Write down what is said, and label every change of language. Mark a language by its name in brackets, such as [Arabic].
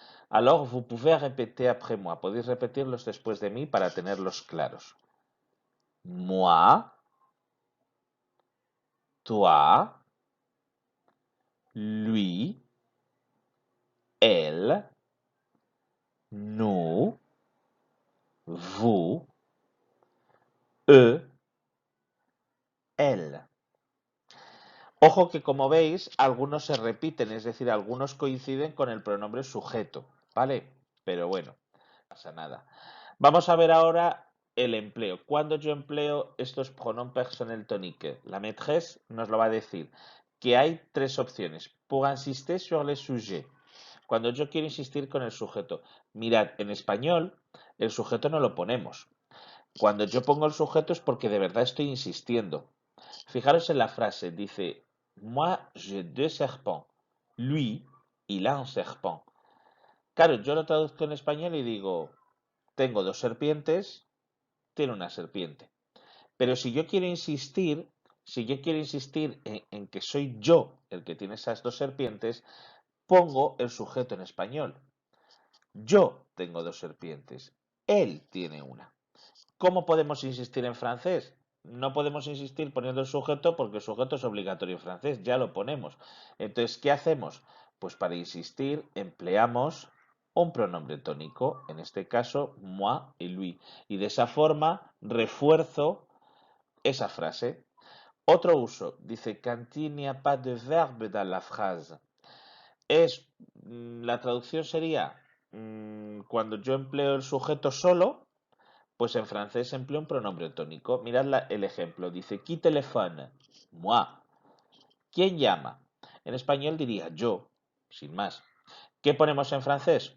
[French] Alors, vous pouvez répéter après moi. [Spanish] Podéis repetirlos después de mí para tenerlos claros. [French] Moi, toi, lui, elle, nous, vous, eux, elle. [Spanish] Ojo que como veis, algunos se repiten, es decir, algunos coinciden con el pronombre sujeto, ¿vale? Pero bueno, no pasa nada. Vamos a ver ahora el empleo. ¿Cuándo yo empleo estos pronoms personnels toniques? La maîtresse nos lo va a decir, que hay tres opciones. [French] Pour insister sur le sujet. [Spanish] Cuando yo quiero insistir con el sujeto. Mirad, en español, el sujeto no lo ponemos. Cuando yo pongo el sujeto es porque de verdad estoy insistiendo. Fijaros en la frase, dice, [French] moi j'ai deux serpents. Lui, il a un serpent. [Spanish] Claro, yo lo traduzco en español y digo, tengo dos serpientes, tiene una serpiente. Pero si yo quiero insistir en que soy yo el que tiene esas dos serpientes, pongo el sujeto en español. Yo tengo dos serpientes, él tiene una. ¿Cómo podemos insistir en francés? No podemos insistir poniendo el sujeto porque el sujeto es obligatorio en francés, ya lo ponemos. Entonces, ¿qué hacemos? Pues para insistir empleamos un pronombre tónico, en este caso moi y lui. Y de esa forma refuerzo esa frase. Otro uso, dice, [French] quand il n'y a pas de verbe dans la phrase. [Spanish] La traducción sería, cuando yo empleo el sujeto solo, pues en francés empleo un pronombre tónico. Mirad el ejemplo. Dice, [French] qui téléphone? Moi. [Spanish] ¿Quién llama? En español diría yo, sin más. ¿Qué ponemos en francés?